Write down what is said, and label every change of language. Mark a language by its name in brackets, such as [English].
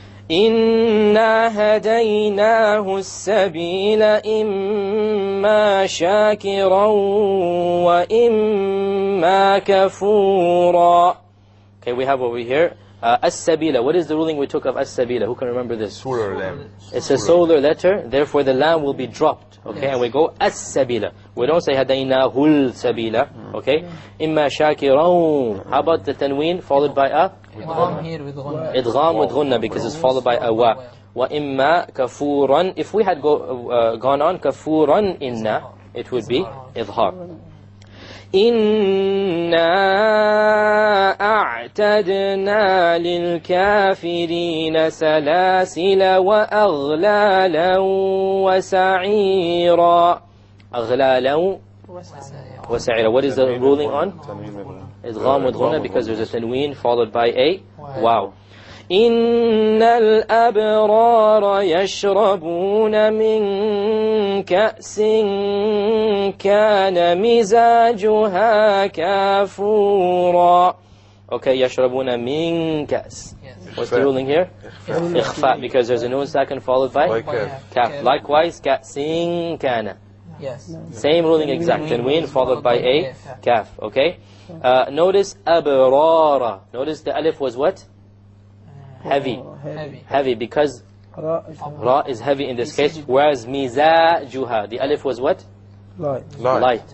[Arabic] إنا هديناه السبيل إما شاكرا وإما كفورا. [English] Okay, we have over here as-sabila. What is the ruling we took of as-sabila? Who can remember this? Solar lam. It's a solar letter, therefore the lam will be dropped. Okay, and we go as-sabila. We don't say hadaynahul sabila. Okay, imma shakiran. How about the tanween followed by a? Idgham here with ghunna. Idgham with ghunna, because it's followed by a wa. Wa imma kafuran. If we had gone on kafuran inna, it would be idhar. [Arabic] إنا أعتدنا للكافرين سلاسل وأغلالا وسعيرا. أغلالا وسعيرا. [English] What is the ruling on? Idgham with ghunna, because there's a tanween followed by a wow. [Arabic] إن الأبرار يشربون من كأس كان مزاجها كافورا. Okay, يشربون من كأس. [English] What's the ruling here? إخفاء, because there's a noon sakin followed by kaf. [Arabic] Likewise, كأس كان. [English] Yes. Same ruling exact. Tanween followed by a kaf. Okay. Notice أبرار. Notice the alif was what? Heavy, because ra is heavy in this case, whereas mizajuha, the alif was what? Light.